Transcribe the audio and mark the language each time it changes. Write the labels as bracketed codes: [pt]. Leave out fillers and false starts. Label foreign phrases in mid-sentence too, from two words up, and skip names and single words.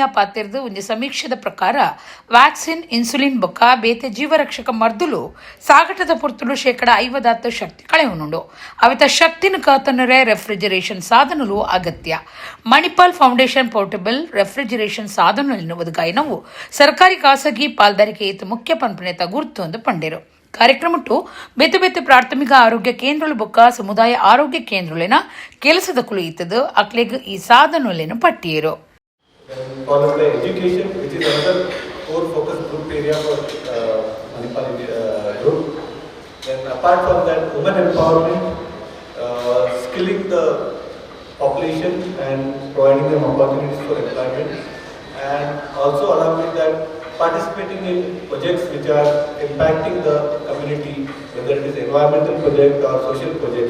[tcy] ಪಾತಿರ್ದು ಒಂದು ಸಮೀಕ್ಷೆದ ಪ್ರಕಾರ ವ್ಯಾಕ್ಸಿನ್ ಇನ್ಸುಲಿನ್ ಬೊಕ್ಕ ಬೇತೆ ಜೀವರಕ್ಷಕ ಮರ್ದುಲು ಸಾಗಟದ ಪೊರ್ತುಲು 50% ಶಕ್ತಿ ಕಳೆಯುನುಂಡು ಅವಿತ ಶಕ್ತಿನ ಕಾತನರೆ ರೆಫ್ರಿಜರೇಷನ್ ಸಾಧನಲು ಅಗತ್ಯ ಮಣಿಪಾಲ್ ಫೌಂಡೇಶನ್ ಪೋರ್ಟೇಬಲ್ ರೆಫ್ರಿಜರೇಷನ್ ಸಾಧನಲಿನ ಒದಗಾಯಿನವು ಸರ್ಕಾರಿ ಖಾಸಗಿ ಪಾಲ್ದಾರಿಕೆ ಮುಖ್ಯ ಪಂಪನೆತ ಗುರ್ತು ಎಂದು ಪಂಡಿರು ಕಾರ್ಯಕ್ರಮಟ್ಟು ಬೇತೆ ಬೇತೆ ಪ್ರಾಥಮಿಕ ಆರೋಗ್ಯ ಕೇಂದ್ರಗಳು ಬೊಕ್ಕ ಸಮುದಾಯ ಆರೋಗ್ಯ ಕೇಂದ್ರಗಳಿನ ಕೆಲಸದ ಕುಲು ಇತ್ತದು ಅಕ್ಲೆಗ್ ಈ ಸಾಧನಲೇನು ಪಟ್ಟಿಯರು [en] education which is another core focus group area for Manipal group. Then apart from that, women empowerment, skilling the population and providing them opportunities for employment, and also along with that participating in projects which are impacting the community, whether it is environmental project or social projects.